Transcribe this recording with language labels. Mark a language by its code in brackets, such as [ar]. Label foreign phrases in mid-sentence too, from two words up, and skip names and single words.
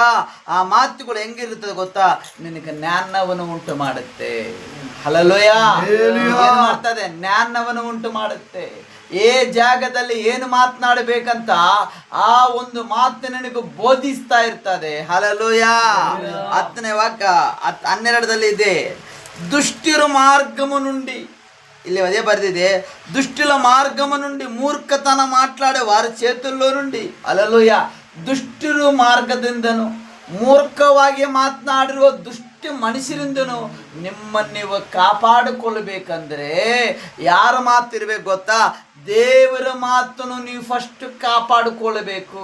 [kn] ಆ ಮಾತುಗಳು ಹೆಂಗಿರ್ತದೆ ಗೊತ್ತಾ? ನಿನಗೆ ಜ್ಞಾನವನ್ನು ಉಂಟು ಮಾಡುತ್ತೆ. ಹಲ್ಲೆಲೂಯಾ. ಏನು ಮಾಡ್ತದೆ? ಜ್ಞಾನವನ್ನು ಉಂಟು ಮಾಡುತ್ತೆ. ಏ ಜಾಗದಲ್ಲಿ ಏನು ಮಾತನಾಡಬೇಕಂತ ಆ ಒಂದು ಮಾತು ನಿನಗೆ ಬೋಧಿಸ್ತಾ ಇರ್ತದೆ. ಹಲ್ಲೆಲೂಯಾ. 10ನೇ ವಾಕ್ಯ 12ರಲ್ಲಿ ಇದೆ, [te] దుష్టిల మార్గము నుండి, ಇಲ್ಲಿ అదే బరిదిదే, దుష్టుల మార్గము నుండి మూర్ఖతನ మాట్లాడే వారి చేతుల్లో నుండి, [kn] ಹಲ್ಲೆಲೂಯಾ, ದುಷ್ಟರ ಮಾರ್ಗದಿಂದನು, ಮೂರ್ಖವಾಗಿ ಮಾತನಾಡಿರುವ ದುಷ್ಟ ಮನುಷ್ಯರಿಂದನು ನಿಮ್ಮನ್ನು ನೀವು ಕಾಪಾಡಿಕೊಳ್ಳಬೇಕಂದ್ರೆ ಯಾರ ಮಾತು ಇರಬೇಕು ಗೊತ್ತಾ? ದೇವರ ಮಾತನ್ನು ನೀವು ಫಸ್ಟ್ ಕಾಪಾಡಿಕೊಳ್ಳಬೇಕು.